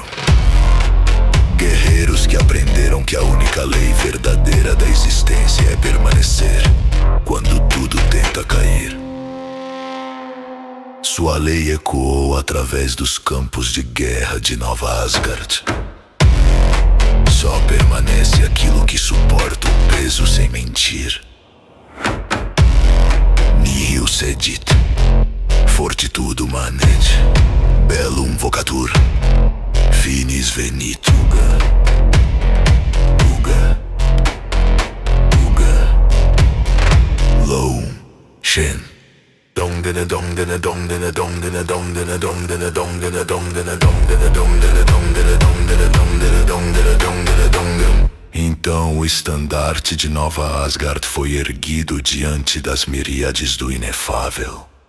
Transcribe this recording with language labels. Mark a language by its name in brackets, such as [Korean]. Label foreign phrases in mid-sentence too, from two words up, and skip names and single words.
[Portuguese] Guerreiros que aprenderam que a única lei verdadeira da existência é permanecer quando tudo tenta cair. Sua lei ecoou através dos campos de guerra de Nova Asgard. Só permanece aquilo que suporta o peso sem mentir. [Latin] Nihil sedit, fortitudo manet, bellum vocatur, finis venit. Uga, uga, loum, shen. [Portuguese] Então o estandarte de Nova Asgard foi erguido diante das miríades do inefável.